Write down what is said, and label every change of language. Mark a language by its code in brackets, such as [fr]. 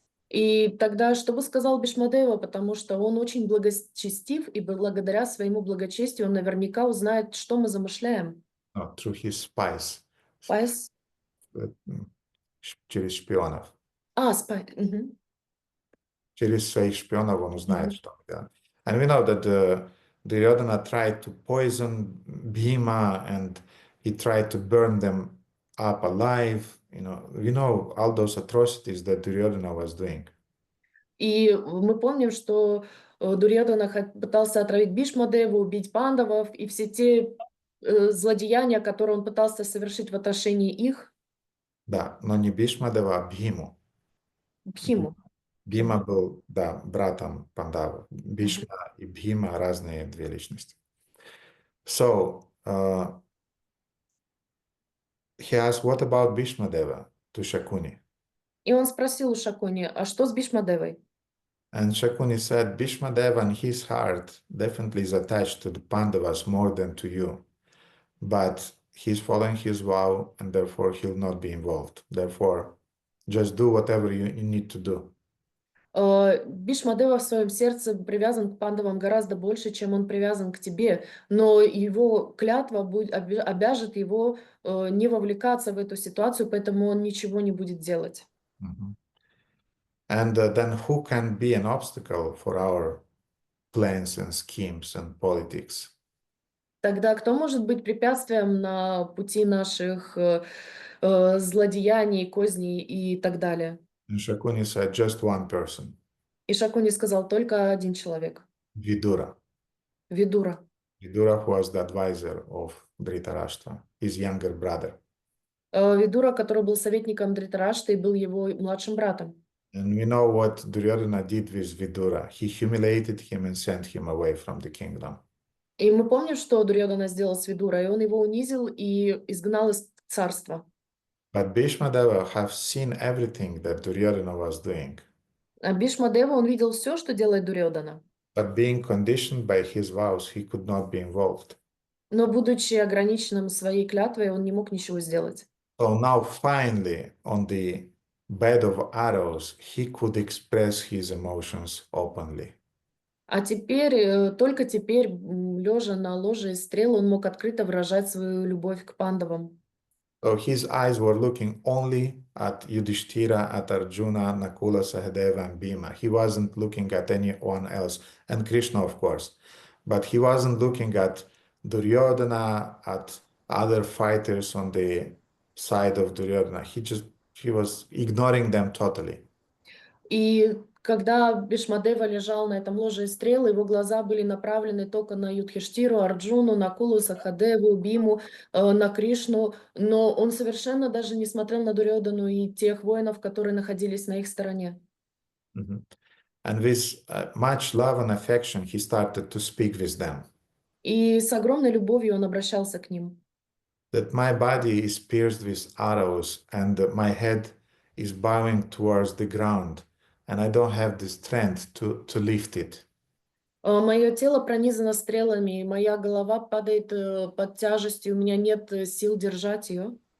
[ru] И тогда что бы сказал Бhīṣmadeva, потому что он очень благочестив, и благодаря своему благочестию он наверняка узнает, что мы замышляем. [en] No, through his spies. Spies? [ru] Через шпионов. Спай. Угу. Через своих шпионов он узнает, что мы делаем. [en] And we know that Duryodhana tried to poison Bhima and he tried to burn them up alive. We know all those atrocities that Duryodhana was doing. [ru] И мы помним, что Дурьодхана пытался отравить Бhīṣmadevу, убить пандавов, и все те злодеяния, которые он пытался совершить в отношении их. Да, но не Bhīṣmadeva, а Бхиму. Бхиму. Бхима был, да, братом Пандава. Бhīṣma и Бхима разные 2 личности. [en] So, he asked, what about Bhīṣmadeva to Shakuni? [ru] И он спросил у Шакуни: а что с Бhīṣmadevой? [en] And Shakuni said, Bhīṣmadeva in his heart definitely is attached to the Pandavas more than to you. But he's following his vow and therefore he'll not be involved. Therefore, just do whatever you need to do. [ru] Бhīṣmadeva в своем сердце привязан к пандавам гораздо больше, чем он привязан к тебе, но его клятва обяжет его не вовлекаться в эту ситуацию, поэтому он ничего не будет делать. [en] And then who can be an obstacle for our plans and schemes and politics? [ru] Тогда кто может быть препятствием на пути наших злодеяний, козней и так далее? [en] And Shakuni said, just one person. [ru] И Шакуни сказал: только один человек. [en] Vidura. [ru] Видура. [en] Vidura was the advisor of Dhritarashtra, his younger brother. [ru] Видура, который был советником Дритарашты и был его младшим братом. [en] And we know what Duryodhana did with Vidura. He humiliated him and sent him away from the kingdom. [ru] И мы помним, что Дурьодана сделал с Видурой, и он его унизил и изгнал из царства. [en] But Bhīṣmadeva have seen everything that Duryodhana was doing. [ru] А Бhīṣmadeva, он видел все, что делает Дурьодана. [en] But being conditioned by his vows, he could not be involved. [ru] Но, будучи ограниченным своей клятвой, он не мог ничего сделать. [en] So now finally, on the bed of arrows, he could express his emotions openly. [ru] А теперь, только теперь, лежа на ложе из стрел, он мог открыто выражать свою любовь к пандавам. [en] So his eyes were looking only at Yudhishthira, at Arjuna, Nakula, Sahadeva, and Bhima. He wasn't looking at anyone else, and Krishna, of course. But he wasn't looking at Duryodhana, at other fighters on the side of Duryodhana. He was ignoring them totally. [ru] И когда Бhīṣmadeva лежал на этом ложе из стрел, его глаза были направлены только на Юдхиштиру, Арджуну, Накулу, Сахадеву, Биму, на Кришну, но он совершенно даже не смотрел на Дурьодану и тех воинов, которые находились на их стороне. [en] And with much love and affection, he started to speak with them. [ru] И с огромной любовью он обращался к ним. [en] That my body is pierced with arrows, and my head is bowing towards the ground, and I don't have the strength to lift it. [ru] Мое тело пронизано стрелами, и моя голова падает под тяжестью, у меня нет сил держать ее.